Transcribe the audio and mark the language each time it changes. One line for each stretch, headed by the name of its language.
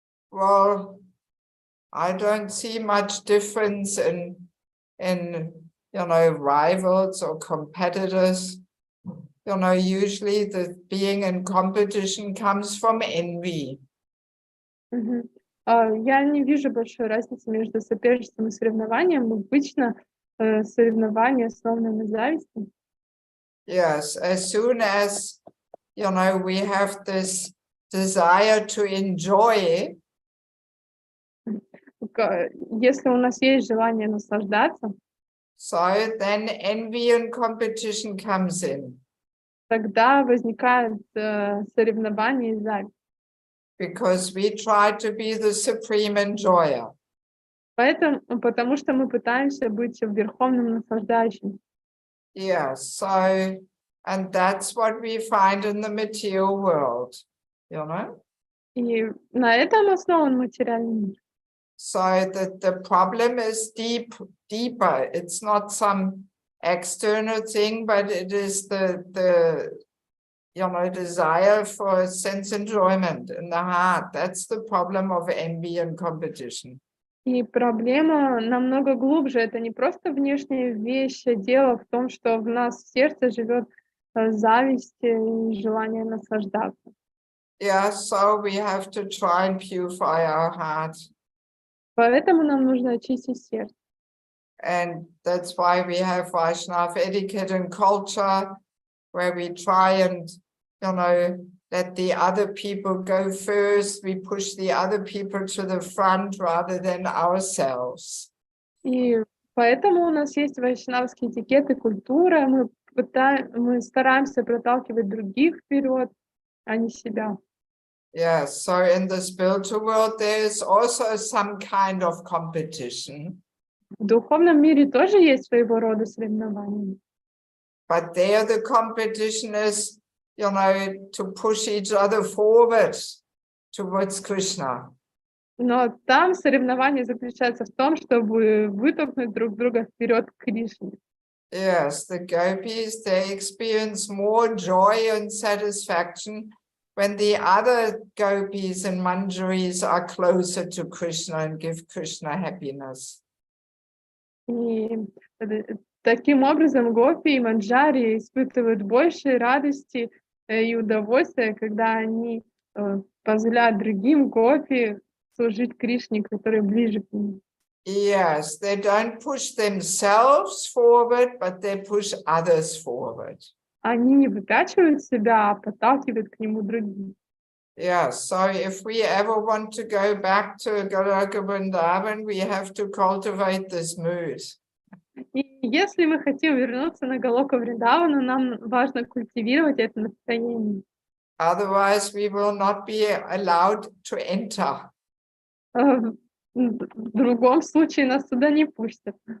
English: Well, I don't see much difference in you know, rivals or competitors. You know, usually the being in competition comes from envy.
Russian: Я не вижу большой разницы между соперничеством и соревнованием. Обычно соревнования основаны на зависти.
English: Yes, as soon as, you know, we have this desire to enjoy,
Russian: если у нас есть желание наслаждаться,
English: so then envy and competition comes in.
Russian: Тогда возникает соревнование и зависть.
English: Because we try to be the supreme enjoyer.
Russian: Потому что мы пытаемся быть верховным наслаждающим.
English: Yes, so, and that's what we find in the material world, you know?
Russian: И на этом основан материальный мир.
English: So the problem is deeper. It's not some external thing, but it is the you know, desire for sense enjoyment in the heart. That's the problem of envy and competition.
Russian: И проблема намного глубже. Это не просто внешняя вещь. Дело в том, что в нас в сердце живет зависть и желание наслаждаться.
English: Yeah, so we have to try and purify our heart.
Russian: Поэтому нам нужно очистить сердце.
English: And that's why we have Vaishnava etiquette and culture, where we try and, you know, let the other people go first. We push the other people to the front rather than ourselves.
Russian: И поэтому у нас есть вайшнавский этикет и культура. Мы стараемся проталкивать других вперед, а не себя.
English: Yes, so in the spiritual world, there is also some kind of competition.
Russian: В духовном мире тоже есть своего рода соревнования.
English: But there the competition is you know, to push each other forward towards Krishna.
Russian: Но там соревнование заключается в том, чтобы вытолкнуть друг друга вперед к Кришне.
English: Yes, the gopis, they experience more joy and satisfaction when the other gopis and manjaris are closer to Krishna and give Krishna happiness.
Russian: И таким образом гопи и манджари испытывают больше радости и удовольствия, когда они позволяют другим гопи служить Кришне, которые ближе к нему.
English: Yes, they don't push themselves forward, but they push others forward.
Russian: Они не выпячивают себя, а подталкивают к нему других.
English: Yes, so if we ever want to go back to Goloka Vrindavan, we have to cultivate this mood.
Russian: И если мы хотим вернуться на Галока Вриндавану, нам важно культивировать это настроение.
English: Otherwise, we will not be allowed to enter.
Russian: В другом случае нас туда не пустят.